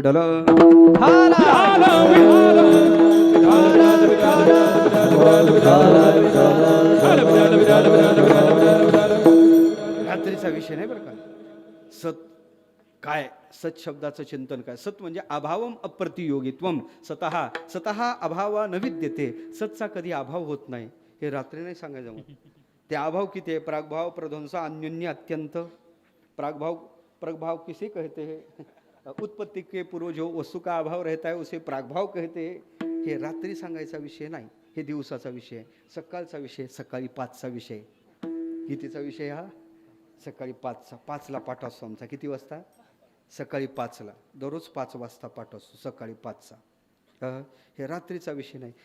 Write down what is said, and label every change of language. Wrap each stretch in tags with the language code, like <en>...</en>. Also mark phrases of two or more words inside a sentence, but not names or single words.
<mr>विठ्ठल रात्रीचा विषय नाही बरं का. सत काय, सत शब्दाचं चिंतन काय? सत म्हणजे</mr> <sa>अभावम अप्रतियोगित्वम. स्वतः अभावा न विद्यते.</sa> <mr>सतचा कधी अभाव होत नाही, हे रात्री नाही सांगायचं. मग ते अभाव किती आहे?</mr> <sa>प्रागभाव प्रध्वंसा अन्योन्य अत्यंत.</sa> <hi>प्रागभाव प्रगभाव किसे कहते हैं? उत्पत्ति के पूर्व जो वस्तु का अभाव रहता है उसे प्रागभाव कहते हैं.</hi> <mr>हे रात्री सांगायचा विषय नाही, हे दिवसाचा विषय आहे. सकाळचा विषय, सकाळी 5चा विषय. कितीचा विषय हा? सकाळी 5चा. 5ला पाठ असतो आमचा. किती वाजता? सकाळी 5ला. दररोज 5 वाजता पाठ असतो, सकाळी 5चा. हे रात्रीचा विषय नाही.</mr>